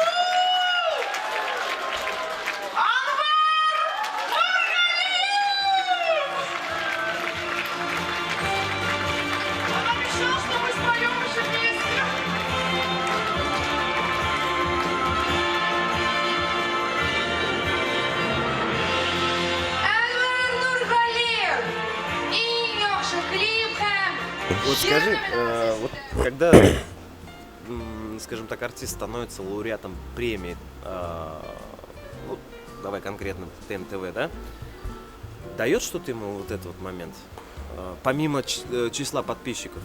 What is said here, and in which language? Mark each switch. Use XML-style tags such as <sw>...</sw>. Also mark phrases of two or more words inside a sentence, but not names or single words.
<ru>Он обещал, что мы споем еще вместе.</ru> <tt>Анвар Нургалиев. Иң яхшы клип һәм</tt> <ru>Вот скажи, вот когда, скажем так, артист становится лауреатом премии, ну, давай конкретно ТМТВ, да, дает что-то ему вот этот вот момент, помимо числа подписчиков?</ru>